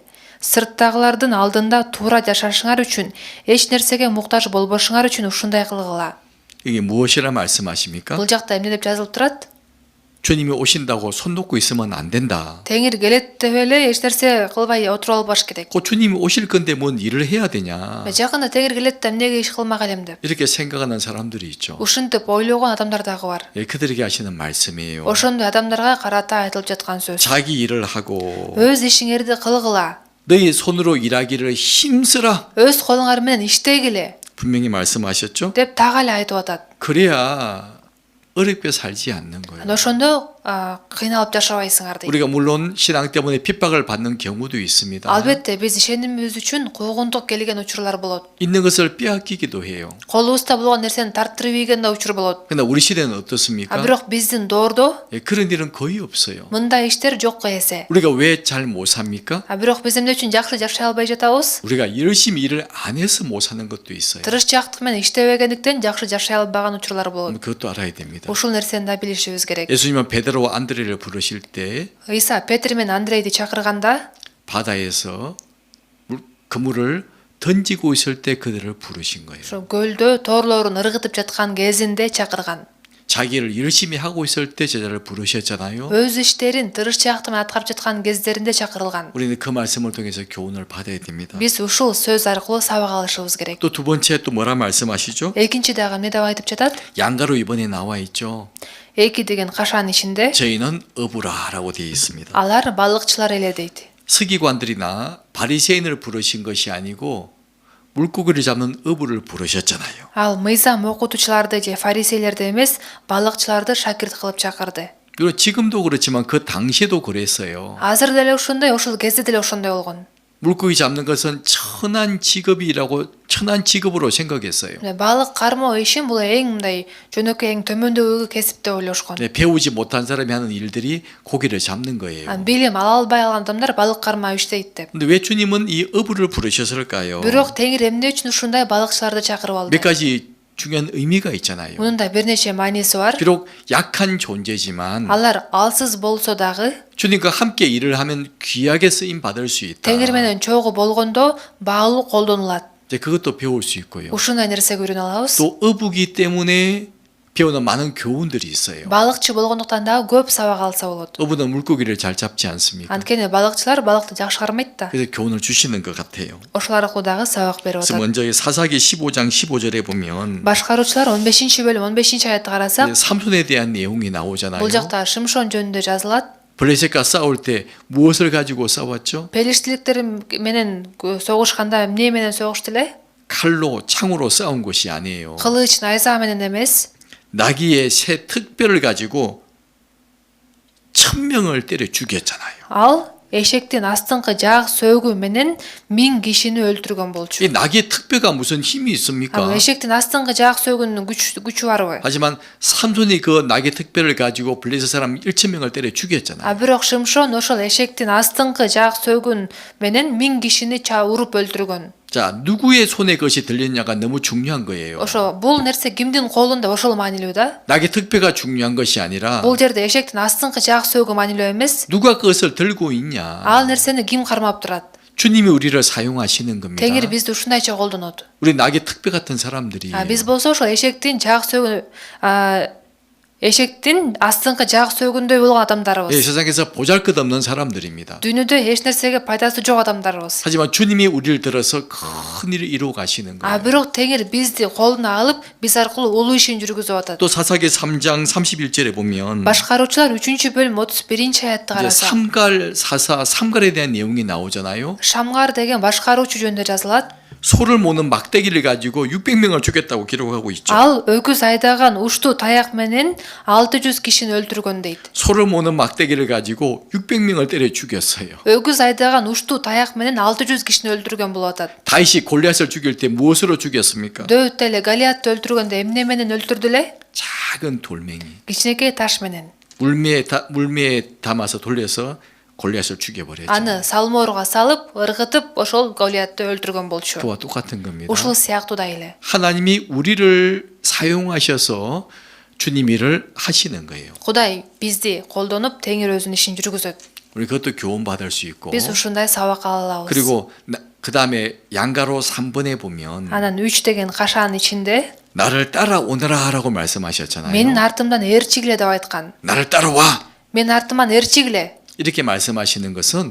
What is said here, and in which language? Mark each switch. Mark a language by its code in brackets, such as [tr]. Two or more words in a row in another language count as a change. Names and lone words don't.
[ky] Сырттагылардын алдында туура жашашыңар үчүн, эч нерсеге муктаж болбошуңар үчүн ушундай кылгыла. [ko] 이게 무엇이라 말씀하십니까? [ky] Бул жакта эмне деп жазылып турат? [ko] 주님이 오신다고 손 놓고 있으면 안 된다. [ky] Теңир келет деп эле эч нерсе кылбай отуруп албаш керек. [ko] 곧 주님이 오실 건데 뭔 일을 해야 되냐. [ky] Жакында Теңир келет да эмнеге иш кылмак элем деп. [ko] 이렇게 생각하는 사람들이 있죠. [ky] Ушинтип ойлогон адамдар дагы бар. [ko] 예, 그들에게 하시는 말씀이에요. [ky] Ошондой адамдарга карата айтылып жаткан сөз. [ko] 자기 일을 하고 [ky] Өз ишиңерди кылгыла, [ko] 너희 손으로 일하기를 힘쓰라. [ky] өз колуңар менен иштегиле. [ko] 분명히 말씀하셨죠. [ky] деп так эле айтып атат. [ko] 그래야 어렵게 살지 않는 거예요. [ky] Ошондо кыйналып жашабайсыңар дейт. [ko] 우리가 물론 신앙 때문에 핍박을 받는 경우도 있습니다. [ky] Албетте биз ишенимибиз үчүн куугунтук келген учурлар болот. [ko] 있는 것을 빼앗기기도 해요. [ky] Колубузда болгон нерсени тартырып ийген да учур болот. [ko] 그러나 우리 시대는 어떻습니까? [ky] Бирок биздин доордо [ko] 예, 그런 일은 거의 없어요. [ky] мындай иштер жокко эсе. [ko] 우리가 왜 잘 못 삽니까? [ky] Бирок биз эмне үчүн жакшы жашай албай жатабыз? [ko] 우리가 열심히 일을 안 해서 못 사는 것도 있어요. [ky] Тырышчаактык менен иштебегендиктен жакшы жашай албаган учурлар болот. [ko] 그것도 알아야 됩니다. [ky] Ушул нерсени да билишибиз керек. [ko] 예수님은 베드로와 안드레를 부르실 때 [ky] Ыйса Петр менен Андрейди чакырганда [ko] 바다에서 그물을 던지고 있을 때 그들을 부르신 거예요. [ky] ошо көлдө тоорлорун ыргытып жаткан кезинде чакырган. [ko] 자기를 열심히 하고 있을 때 제자를 부르셨잖아요. [ky] Өз иштерин тырышчаактык менен аткарып жаткан кездеринде чакырылган. [ko] 우리는 그 말씀을 통해서 교훈을 받아야 됩니다. [ky] Биз ушул сөз аркылуу сабак алышыбыз керек. [ko] 또 두 번째 또 뭐라 말씀하시죠? [ky] Экинчи дагы эмне деп айтып жатат? [ko] 양가로 이번에 나와 있죠. [ky] Эки деген кашан ичинде [ko] 저희는 어부라라고 되어 있습니다. [ky] алар балыкчылар эле дейт. [ko] 서기관들이나 바리새인을 부르신 것이 아니고 물고기를 잡는 어부를 부르셨잖아요. [ky] Ал мыйзам окутуучуларды же фарисейлерди эмес, балыкчыларды шакирт кылып чакырды. [ko] 그리고 지금도 그렇지만 그 당시에도 그랬어요. [ky] Азыр деле ошондой, ошол кезде деле ошондой болгон. [ko] 물고기 잡는 것은 천한 직업으로 생각했어요. [ky] Балык кармоо ишин бул эң мындай жөнөкөй эң төмөндөгү кесип деп ойлошкон. [ko] 배우지 못한 사람이 하는 일들이 고기를 잡는 거예요. [ky] Билим ала албай алган адамдар балык кармап иштейт деп. [ko] 근데 왜 주님은 이 어부를 부르셨을까요? [ky] Бирок Теңир эмне үчүн ушундай балыкчыларды чакырып алды? [ko] 몇 가지 중요한 의미가 있잖아요. [ky] Мунун да бир нече мааниси бар. [ko] 비록 약한 존재지만 [ky] Алар алсыз болсо дагы [ko] 주님과 함께 일을 하면 귀하게 쓰임 받을 수 있다. [ky] Теңир менен чогуу болгондо баалуу колдонулат. [ko] 이제 그것도 배울 수 있고요. [ky] Ушундай нерсеге үйрөнө алабыз. [ko] 또 어부기 때문에 배우는 많은 교훈들이 있어요. [ky] Балыкчы болгондуктан дагы көп сабак алса болот. [ko] 어부는 물고기를 잘 잡지 않습니까? [ky] Анткени балыкчылар балыкты жакшы кармайт да. [ko] 그래서 교훈을 주시는 것 같아요. [ky] Ошол аркылуу дагы сабак берип [ko] 그래서 [ky] атат. [ko] 먼저 사사기 15장 15절에 보면 [ky] Башкаруучулар 15-бөлүм 15-аятты карасак, [ko] 삼손에 대한 내용이 나오잖아요. [ky] бул жакта Шимшон жөнүндө жазылат. [ko] 블레셋과 싸울 때 무엇을 가지고 싸웠죠? [ky] Пелиштиликтер менен согушканда эмне менен согушту эле? [ko] 칼로 창으로 싸운 것이 아니에요. [ky] Кылыч, найза менен эмес. [ko] 나귀의 새 특별을 가지고 1000명을 때려 죽였잖아요. [ky] Ал эшектин астыңкы жаак сөөгү менен 1000 кишини өлтүргөн болчу. [ko] 이 나귀의 특별가 무슨 힘이 있습니까? [ky] Эшектин астыңкы жаак сөөгүнүн күчү барбы? [ko] 하지만 삼손이 그 나귀의 특별을 가지고 블레셋 사람 1000명을 때려 죽였잖아요. [ky] Бирок Шимшон ошол эшектин астыңкы жаак сөөгүн менен 1000 кишини уруп өлтүргөн. [ko] 자, 누구의 손에 그것이 들렸냐가 너무 중요한 거예요. [ky] Ошо бул нерсе кимдин колунда ошол маанилүү да. [ko] 나귀의 특별가 중요한 것이 아니라 [ky] Бул жерде эшектин астыңкы жаак сөөгү маанилүү эмес. [ko] 누가 그것을 들고 있냐. [ky] Ал нерсени ким кармап турат? [ko] 주님이 우리를 사용하시는 겁니다. [ky] Теңир бизди ушундайча колдонот. [ko] 우리 나귀 특별 같은 사람들이 [ky] Биз болсо ошол эшектин жаак сөөгү эшектин астыңкы жаак сөөгүндөй болгон [ko] 예, [ky] адамдарбыз. [ko] 세상에서 보잘것없는 사람들입니다. [ky] Дүйнөдө эч нерсеге пайдасы жок адамдарбыз. [ko] 하지만 주님이 우리를 들어서 큰 일을 이루어 가시는 거예요. [ky] Бирок Теңир бизди колуна алып, биз аркылуу улуу ишин жүргүзүп атат. [ko] 또 사사기 3장 31절에 보면 [ky] Башкаруучулар 3-бөлүм 31-аятты [ko] 이제 [ky] караса, [ko] 삼갈에 대한 내용이 나오잖아요. [ky] Шамгар деген башкаруучу жөнүндө жазылат. [ko] 소를 모는 막대기를 가지고 600명을 죽였다고 기록하고 있죠. [ky] Ал өкүз айдаган уштуу таяк менен 600 кишини өлтүргөн дейт. [ko] 소를 모는 막대기를 가지고 600명을 때려 죽였어요. [ky] Өкүз айдаган уштуу таяк менен 600 кишини өлтүргөн болуп атат. [ko] 다윗이 골리앗을 죽일 때 무엇으로 죽였습니까? [ky] Дөөт эле Галиатты өлтүргөндө эмне менен өлтүрдү эле? [ko] 작은 돌멩이. [ky] Кичинекей таш менен. [ko] 물매에 담아서 돌려서 골리앗을 죽여버렸죠. [ky] Аны салмоорго салып, ыргытып, ошол Галиатты өлтүргөн болчу. [ko] 그와 똑같은 겁니다. [ky] Ушул сыяктуу да эле. [ko] 하나님이 우리를 사용하셔서 주님 일을 하시는 거예요. [ky] Кудай бизди колдонуп, Теңир өзүнүн ишин жүргүзөт. [ko] 우리 그것도 교훈 받을 수 있고. [ky] Биз ушундай сабак ала алабыз. [ko] 그리고 그 다음에 양가로 3번에 보면 [ky] Анан 3 деген кашаанын ичинде [ko] 나를 따라오너라라고 말씀하셨잖아요. [ky] менин артымдан ээрчигиле деп айткан. [ko] 나를 따라와 [ky] Менин артыман ээрчигиле [ko] 이렇게 말씀하시는 것은